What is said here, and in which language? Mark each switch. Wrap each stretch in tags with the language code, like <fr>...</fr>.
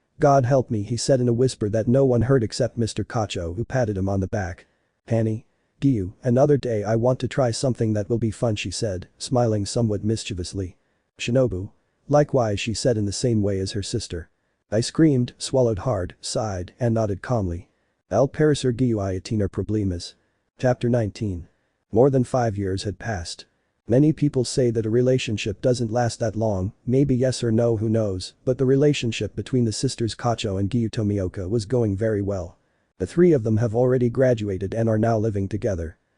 <en>God help me, he said in a whisper that no one heard except Mr. Kocho, who patted him on the back. Annie. Giyu, another day I want to try something that will be fun, she said, smiling somewhat mischievously. Shinobu. Likewise, she said in the same way as her sister. I screamed, swallowed hard, sighed, and nodded calmly.</en> <es>Al parecer Giyu y tiene problemas.</es> <en>Chapter 19. More than 5 years had passed. Many people say that a relationship doesn't last that long, maybe yes or no, who knows, but the relationship between the sisters Kocho and Giyu Tomioka was going very well. The three of them have already graduated and are now living together.</en>